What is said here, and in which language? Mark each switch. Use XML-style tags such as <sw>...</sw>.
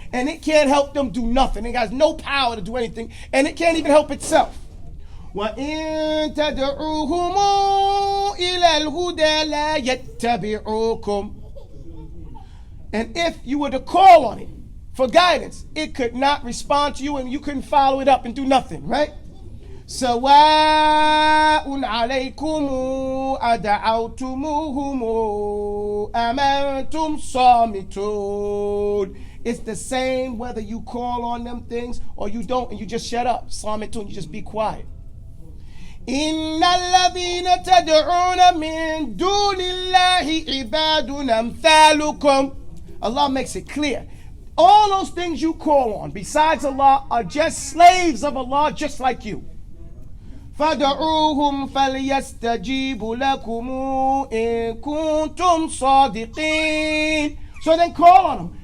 <en>And it can't help them do nothing. It has no power to do anything, and it can't even help itself.</en> <ar>وَإِن تَدْعُوهُمْ إِلَى الْهُدَى لَا يَتَّبِعُوكُمْ.</ar> <en>And if you were to call on it for guidance, it could not respond to you, and you couldn't follow it up and do nothing, right?</en> <ar>سواء عليكم أدعوتموهم أم أنتم صامتون.</ar> <en>It's the same whether you call on them things or you don't and you just shut up. صامتون, you just be quiet.</en> <ar>إن الذين تدعون من دون الله عباد أمثالكم.</ar> <en>Allah makes it clear. All those things you call on besides Allah are just slaves of Allah, just like you.</en> <ar>فَدَعُوهُمْ فَلْيَسْتَجِيبُوا لَكُمْ إِن كُنتُمْ صَادِقِينَ.</ar> <en>So then call on them.</en>